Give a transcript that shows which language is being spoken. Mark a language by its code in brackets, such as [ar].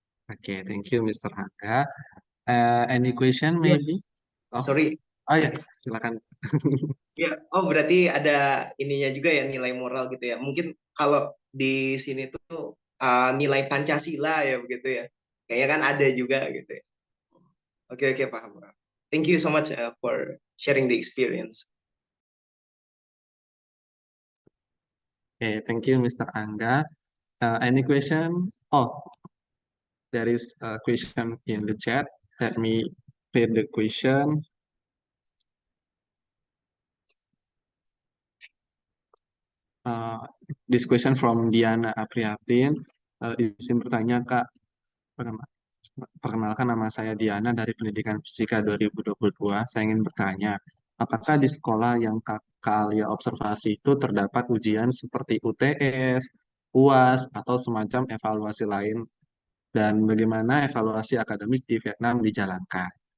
[en] Okay, thank you, Mr. Angga. Any question, [id] Ya, [en] maybe? Oh, sorry. [id] oh ya, silakan. Ya, oh berarti ada ininya juga ya nilai moral gitu ya. Mungkin kalau di sini tuh nilai Pancasila ya begitu ya. Kayaknya kan ada juga gitu ya. Oke, oke, paham, paham. [en] Thank you so much for sharing the experience. Okay, thank you, Mr. Angga. Any question? Oh, there is a question in the chat. Let me read the question. Uh, this question from Diana Apriatin. [id] Izin bertanya, Kak. Perkenalkan, nama saya Diana dari Pendidikan Fisika 2022. Saya ingin bertanya, apakah di sekolah yang Kak Alia observasi itu terdapat ujian seperti UTS, UAS, atau semacam evaluasi lain? Dan bagaimana evaluasi akademik di Vietnam dijalankan?